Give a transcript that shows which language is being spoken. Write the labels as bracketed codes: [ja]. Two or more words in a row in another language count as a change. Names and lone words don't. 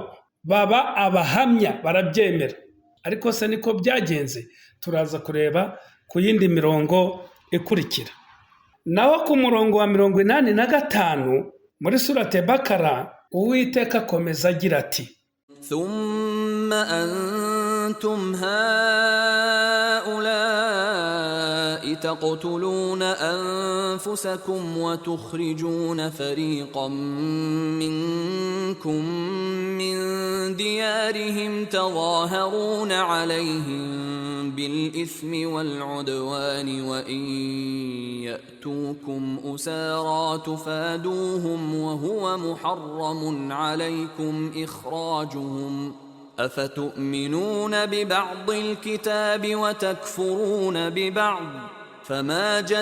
[rw] Baba abahamya barabyemera. Ariko se niko byagenze? Turaza kureba ku yindi mirongo ikurikira. Naho ku murongo wa 85 muri surate Bakara Uwiteka akomeza agira ati: [ar] ثم أنتم هؤلاء تقتلون أنفسكم وتخرجون فريقا منكم من ديارهم تظاهرون عليهم بالإثم والعدوان وإن يأتوكم أسارى تفادوهم وهو محرم عليكم إخراجهم أفتؤمنون ببعض الكتاب وتكفرون ببعض فما